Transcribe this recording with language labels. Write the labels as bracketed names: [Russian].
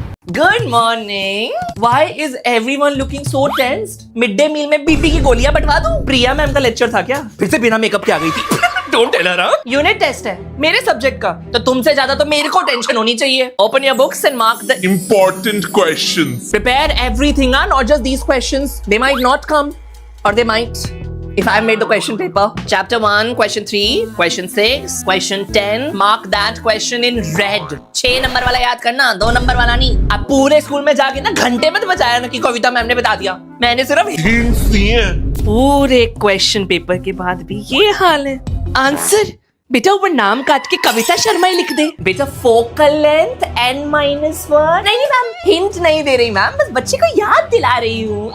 [English] Good morning. Why is everyone looking so tensed? [Hindi] Mid day meal में BP की गोलियां बंटवा दूं? प्रिया मैम का लेक्चर था क्या? फिर से बिना मेकअप के आ गई थी। [English] Don't tell her. [Hindi] Unit test है मेरे सब्जेक्ट का, तो तुमसे ज्यादा तो मेरे को टेंशन होनी चाहिए। [English] Open your books and mark the Important questions. prepare everything, not just these questions. They might not come, or they might. If I made the question paper, chapter 1, question 3, question 6, question 10, mark that question in red. [Hindi] 6 number वाला याद करना, 2 number वाला नहीं। अब पूरे school में जाके ना घंटे में तो बचाया ना कि कविता मैम ने बता दिया, मैंने सिर्फ Hints दिए। पूरे क्वेश्चन पेपर के बाद भी ये हाल है। आंसर बेटा ऊपर नाम काट के कविता शर्मा ही लिख दे। बेटा फोकल लेंथ n-1। नहीं मैम, हिंट नहीं दे रही मैम, बस बच्चे को याद दिला रही हूँ।